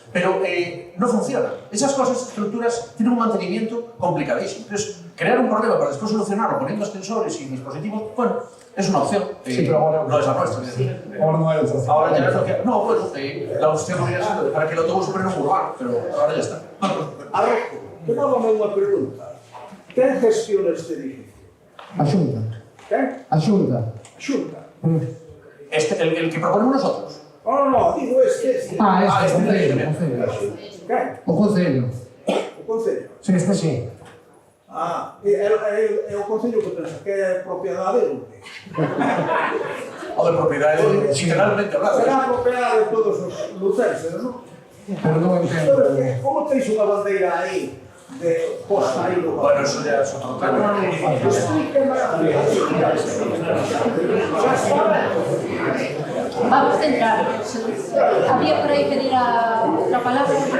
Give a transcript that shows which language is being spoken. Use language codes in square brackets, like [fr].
[es] Pero no funcionan. Esas cosas, estructuras, tienen un mantenimiento complicadísimo. Entonces, crear un problema para después solucionarlo poniendo ascensores y dispositivos, bueno, es una opción. Sí, pero ahora no es la nuestra. Ahora no hay otra opción. Ahora ya es lo que... No, bueno, la opción hubiera sido para que el autobús fuera un urbano, pero ahora ya está. [gl] Arrojo, tomábame unha pregunta. Quen gestiona este edificio? A Xunta. Quen? A Xunta. Xunta. [es] El que proponemos nosotros. No, digo este. [gl] Ah, este, o Quen? Concello. O Concello. O Concello. Sí, este sí. Ah, é o Concello que pensa que é propiedade ou que? O de propiedade, [es] literalmente hablado. [gl] Será propiedade de todos os lucenses, non? Pero non entendo. Como teis unha bandeira aí de posta aí no... [es] Bueno, eso ya es otro tema. Vamos a entrar. Había por ahí pedir la palabra.